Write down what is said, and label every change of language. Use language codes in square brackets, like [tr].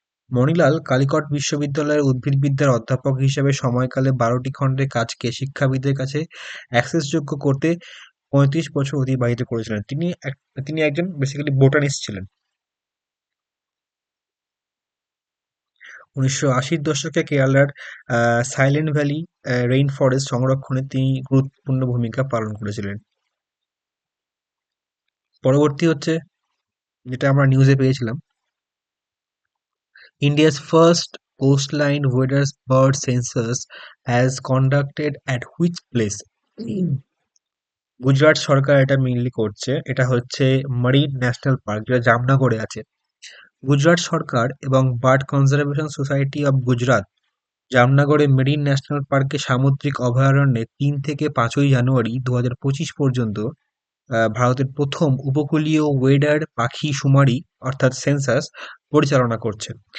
[bn] মণিলাল কালিকট বিশ্ববিদ্যালয়ের উদ্ভিদবিদ্যার অধ্যাপক হিসেবে সময়কালে 12টি খণ্ডের কাজকে শিক্ষাবিদদের কাছে অ্যাক্সেসযোগ্য করতে 35 বছর অতিবাহিত করেছিলেন। তিনি একজন বেসিক্যালি বোটানিস্ট ছিলেন। 1980-র দশকে কেরালার সাইলেন্ট ভ্যালি রেইন ফরেস্ট সংরক্ষণে তিনি গুরুত্বপূর্ণ ভূমিকা পালন করেছিলেন। পরবর্তী হচ্ছে, যেটা আমরা নিউজে পেয়েছিলাম, [en] India's first coastline waders bird census has conducted at which place? [bn] Gujarat সরকার এটা মেইনলি করছে। এটা হচ্ছে মারিন ন্যাশনাল পার্ক, যেটা জামনগরে আছে। গুজরাট সরকার এবং bird conservation society of Gujarat জামনগরে marine national পার্কে সামুদ্রিক অভয়ারণ্যে 3 থেকে 5ই জানুয়ারি 2025 পর্যন্ত ভারতের প্রথম উপকূলীয় ওয়েডার পাখি শুমারি অর্থাৎ সেন্সাস পরিচালনা করছে।